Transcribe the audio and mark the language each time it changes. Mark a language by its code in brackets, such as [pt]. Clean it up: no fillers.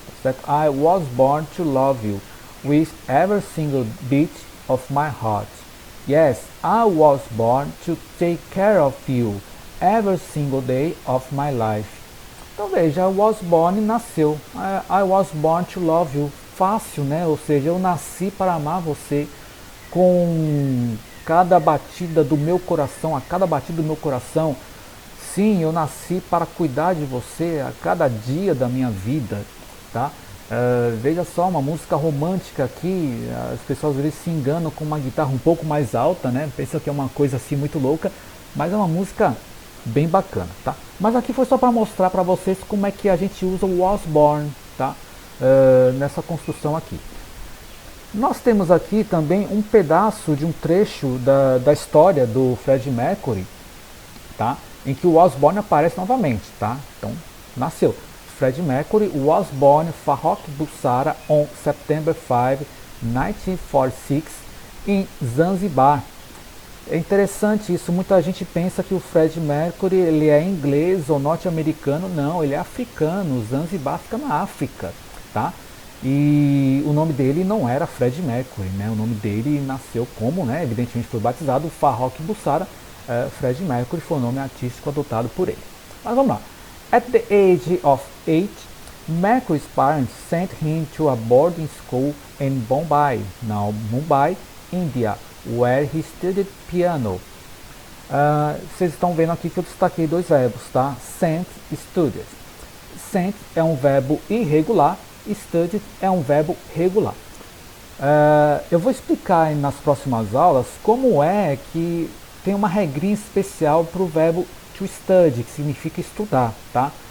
[en] That I was born to love you with every single beat of my heart. Yes, I was born to take care of you every single day of my life. [pt] Então veja, [en] I was born, [pt] nasceu. [en] I was born to love you. [pt] Fácil, né? Ou seja, eu nasci para amar você com cada batida do meu coração, a cada batida do meu coração, Sim, eu nasci para cuidar de você a cada dia da minha vida, tá? Veja só, uma música romântica aqui, as pessoas às vezes se enganam com uma guitarra um pouco mais alta, né? Pensam que é uma coisa assim muito louca, mas é uma música bem bacana, tá? Mas aqui foi só para mostrar para vocês como é que a gente usa o was born, tá? Nessa construção aqui. Nós temos aqui também um pedaço de um trecho da história do Freddie Mercury, tá? Em que o was born aparece novamente, tá? Então, nasceu. [en] Freddie Mercury was born Farrokh Bulsara on September 5, 1946 em Zanzibar. [pt] É interessante isso, muita gente pensa que o Freddie Mercury ele é inglês ou norte-americano, não, ele é africano, Zanzibar fica na África, tá? E o nome dele não era Freddie Mercury, né? O nome dele nasceu como, né? Evidentemente foi batizado Farrokh Bulsara. Freddie Mercury foi o nome artístico adotado por ele. Mas vamos lá. [en] At the age of 8, Mercury's parents sent him to a boarding school in Bombay, now Mumbai, India, where he studied piano. [pt] Vocês estão vendo aqui que eu destaquei dois verbos, tá? Sent e studied. Sent é um verbo irregular, studied é um verbo regular. Eu vou explicar nas próximas aulas como é que tem uma regrinha especial para o verbo to study, que significa estudar, tá?